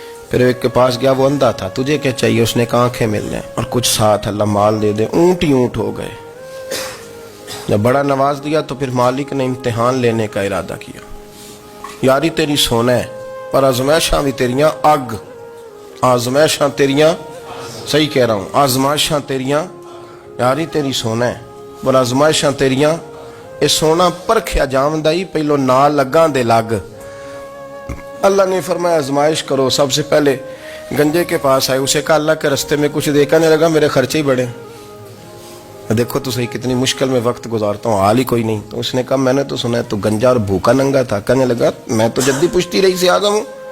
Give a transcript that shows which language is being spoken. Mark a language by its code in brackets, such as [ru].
[ur] پھر ایک کے پاس گیا، وہ اندھا تھا، تجھے کیا چاہیے؟ اس نے کہا آنکھیں مل جائیں اور کچھ ساتھ اللہ مال دے دے. اونٹ ہی اونٹ ہو گئے. جب بڑا نواز دیا تو پھر مالک نے امتحان لینے کا ارادہ کیا. [pa] یاری تیری سونا ہے پر آزمائشاں بھی تیریاں اگ. آزمائشاں تیریاں، صحیح کہہ رہا ہوں، آزمائشاں تیریاں. یاری تیری سونا ہے پر آزمائشاں تیریاں. اے سونا پرکھیا جاوندا ہی پہلو نال لگاں دے لگ. [ur] اللہ نے فرمایا آزمائش کرو. سب سے پہلے گنجے کے پاس آئے، اسے کہا اللہ کے رستے میں کچھ دے. کہنے لگا میرے خرچے ہی بڑے. دیکھو تو صحیح کتنی مشکل میں وقت گزارتا ہوں، حال ہی کوئی نہیں. تو اس نے کہا میں نے تو سنا ہے تو گنجا اور بھوکا ننگا تھا. کہنے لگا میں تو جدی پشتی رئیس اعظم ہوں.